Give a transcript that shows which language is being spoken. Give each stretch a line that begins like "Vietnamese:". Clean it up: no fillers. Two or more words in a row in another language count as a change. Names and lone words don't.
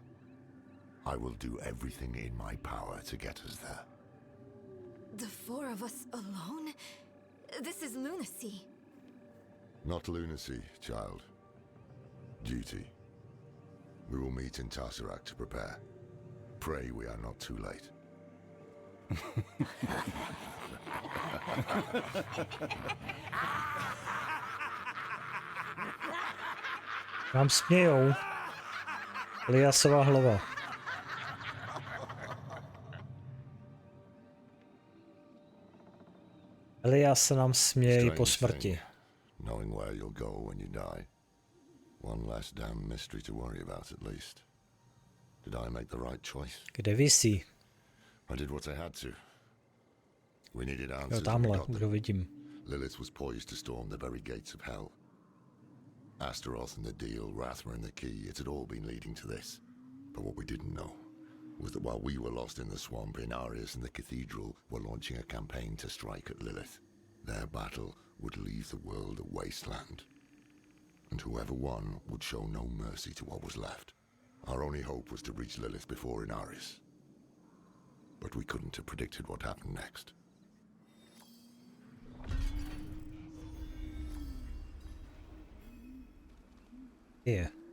English: I will do everything in my power to get us there. The four of us alone? This is lunacy. Not lunacy, child. Duty. We will meet in Tesseract to prepare. Pray we are not too late.
Czech: Nám smějou. Eliasova hlava. Elias se nám směje po smrti.
English: Knowing where you'll go when you die. One less damn mystery to worry about at least. Did I make the right choice?
Czech: Kde visí?
English: I did what I had to. We needed
Czech: Jo,
English: answers.
Czech: tamhle, kdo vidím.
English: Lilith was poised to storm the very gates of hell. Astaroth and the deal, Rathma and the key, it had all been leading to this. But what we didn't know was that while we were lost in the swamp, Inarius and the cathedral were launching a campaign to strike at Lilith. Their battle would leave the world a wasteland. And whoever won would show no mercy to what was left. Our only hope was to reach Lilith before Inarius. But we couldn't have predicted what happened next.
Czech: Je.